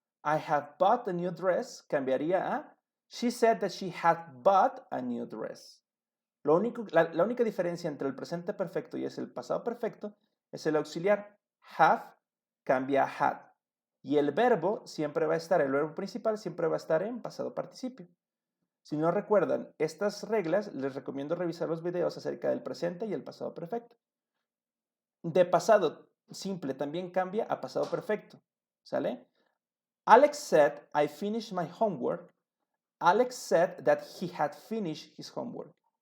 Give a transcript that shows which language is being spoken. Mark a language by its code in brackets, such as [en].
[en] I have bought a new dress [es] cambiaría a [en] She said that she had bought a new dress. [es] La única diferencia entre el presente perfecto y el pasado perfecto es el auxiliar. Have cambia a had. Y el verbo siempre va a estar, el verbo principal siempre va a estar en pasado participio. Si no recuerdan estas reglas, les recomiendo revisar los videos acerca del presente y el pasado perfecto. De pasado simple también cambia a pasado perfecto, ¿sale? [en] Alex said, I finished my homework. Alex said that he had finished his homework.